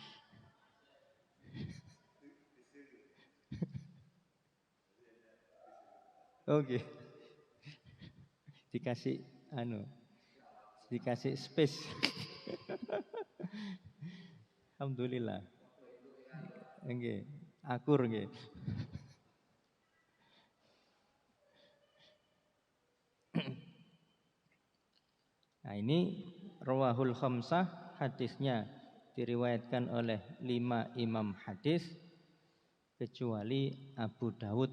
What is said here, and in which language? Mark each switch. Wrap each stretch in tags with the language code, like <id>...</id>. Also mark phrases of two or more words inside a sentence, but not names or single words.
<id>Oke. Dikasih dikasih space. Alhamdulillah.</id> <jv>Nggih, akur nggih.</jv> <id>Nah, ini</id> <ar>رواه الخمسة,</ar> <id>hadisnya diriwayatkan oleh 5 imam hadis kecuali Abu Dawud.</id>